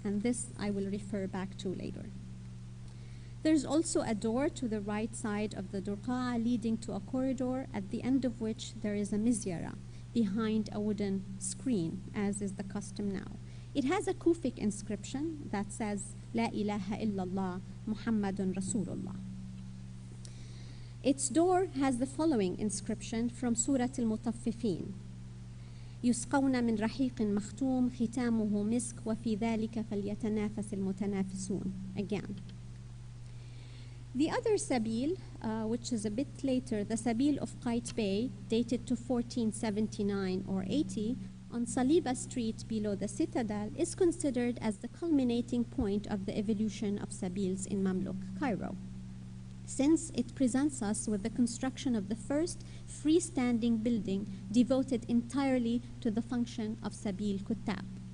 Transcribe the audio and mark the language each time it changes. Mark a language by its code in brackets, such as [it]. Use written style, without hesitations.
[en] And this I will refer back to later. There's also a door to the right side of the Durqa'a leading to a corridor at the end of which there is a mizyara behind a wooden screen, as is the custom now. It has a Kufic inscription that says, La ilaha illallah Muhammadun Rasulullah. Its door has the following inscription from Surah Al-Mutaffifin. [ar] يسقون من رحيق مختوم ختامه مسك وفي ذلك فليتنافس المتنافسون. [en] Again. The other Sabil, which is a bit later, the Sabil of Qaitbay, dated to 1479 or 80, on Saliba Street below the citadel, is considered as the culminating point of the evolution of Sabils in Mamluk Cairo, since it presents us with the construction of the first freestanding building devoted entirely to the function of Sabil Kuttab.